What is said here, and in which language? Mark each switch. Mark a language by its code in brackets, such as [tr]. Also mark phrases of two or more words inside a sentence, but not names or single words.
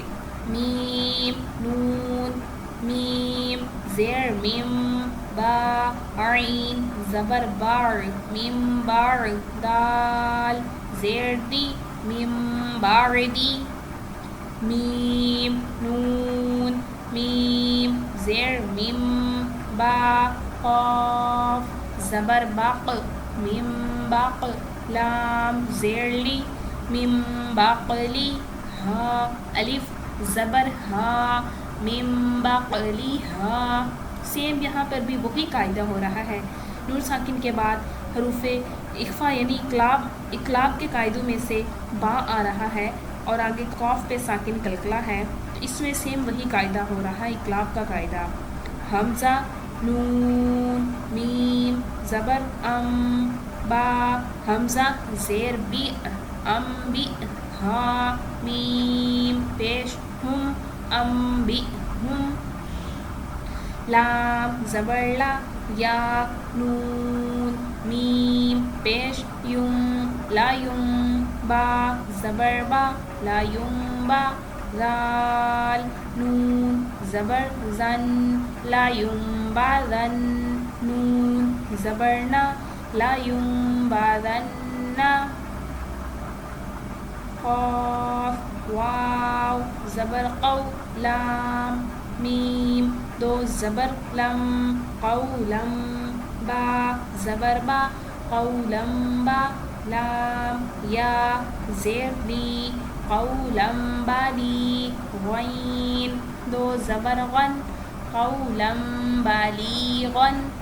[ur] میم نون میم زیر میم با عین زبر باع میم باع دال زیر دی میم باعدی۔ میم نون میم زیر میم با قاف زبر باق میم باق لام زیر لی میم باقلی ہا الف زبر ہا میم باقلی ہا۔ سیم یہاں پر بھی وہی قاعدہ ہو رہا ہے، نون ساکن کے بعد حروف اخفا یعنی اقلاب کے قاعدوں میں سے با آ رہا ہے اور آگے قاف پہ ساکن کلکلا ہے، تو اس میں سیم وہی قاعدہ ہو رہا ہے، اقلاب کا قاعدہ۔ حمزہ نون میم زبر ام با حمزہ زیر بی ام بی ہا میم پیش ہم ام بی ہم۔ لام زبر لا یا نون میم پیش یم لا یم با زبر با لا یم با زال نون زبر زن لا یم با زن نون زبر نا لا یم با زن نا۔ قاف واو زبر قو لام میم دو زبر لم قولم با زبر با قولم با لام یا زیر لی قولم بالی غین دو زبر غن قولم بالیغن۔